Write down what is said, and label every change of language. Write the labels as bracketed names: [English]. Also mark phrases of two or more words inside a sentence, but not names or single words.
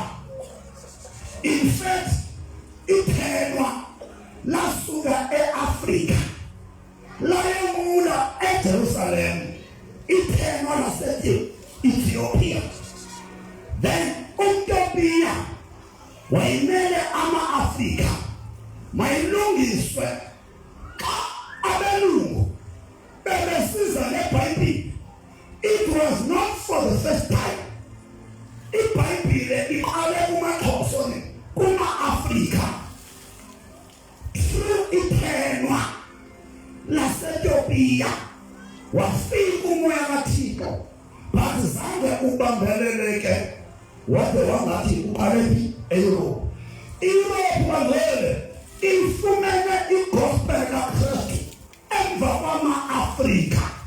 [English] In fact, [Xhosa] iphelwa lasuka eAfrica layemula eJerusalem, iphelwa lase-Ethiopia. Then uMtopia wayimele ama-Afrika mayilungiswe xa abelungu bebesiza neBhayibheli. [English] It was not for the first time. [Xhosa] iBhayibheli iqale kumaXhosa kuma-Afrika through iphenwa lase-Ethiopia wafika umoya kaThixo, but zange ubambeleleke wade wangathi uqalephi eEurope. iEurope wangele ifumene igospel kaKristu emva kwama-Afrika.